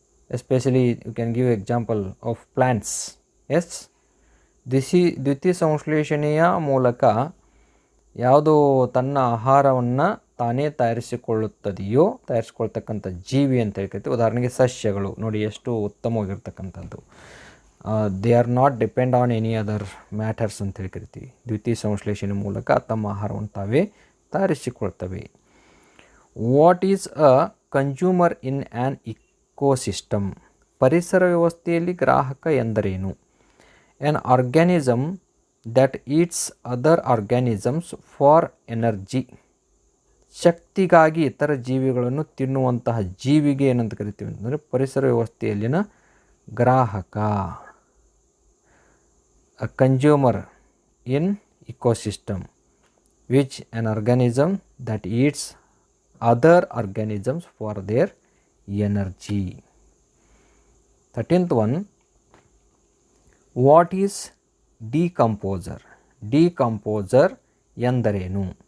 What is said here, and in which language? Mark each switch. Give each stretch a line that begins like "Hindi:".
English: Especially you can give example of plants.
Kannada: Yes, ದ್ವಿತೀಯ ಸಂಶ್ಲೇಷಣೆಯ ಮೂಲಕ ಯಾವುದು ತನ್ನ ಆಹಾರವನ್ನು ತಾನೇ ತಯಾರಿಸಿಕೊಳ್ತಕ್ಕಂಥ ಜೀವಿ ಅಂತ ಹೇಳ್ತೀವಿ. ಉದಾಹರಣೆಗೆ ಸಸ್ಯಗಳು ನೋಡಿ ಎಷ್ಟು ಉತ್ತಮವಾಗಿರ್ತಕ್ಕಂಥದ್ದು.
English: they are not depend on any other matters
Kannada: ಅಂತ ಹೇಳಿ ಕರಿತೀವಿ. ದ್ವಿತೀಯ ಸಂಶ್ಲೇಷಣೆ ಮೂಲಕ ತಮ್ಮ ಆಹಾರವನ್ನು ತಾವೇ ತಯಾರಿಸಿಕೊಳ್ತವೆ.
English: What is a consumer in an ecosystem?
Kannada: ಪರಿಸರ ವ್ಯವಸ್ಥೆಯಲ್ಲಿ ಗ್ರಾಹಕ ಎಂದರೇನು?
English: An organism that eats other organisms for energy.
Kannada: ಶಕ್ತಿಗಾಗಿ ಇತರ ಜೀವಿಗಳನ್ನು ತಿನ್ನುವಂತಹ ಜೀವಿಗೆ ಏನಂತ ಕರಿತೀವಿ ಅಂತಂದರೆ ಪರಿಸರ ವ್ಯವಸ್ಥೆಯಲ್ಲಿನ ಗ್ರಾಹಕ.
English: A consumer in ecosystem which an organism that eats other organisms for their energy. 13th one, what is decomposer?
Kannada: Decomposer ಎಂದರೇನು?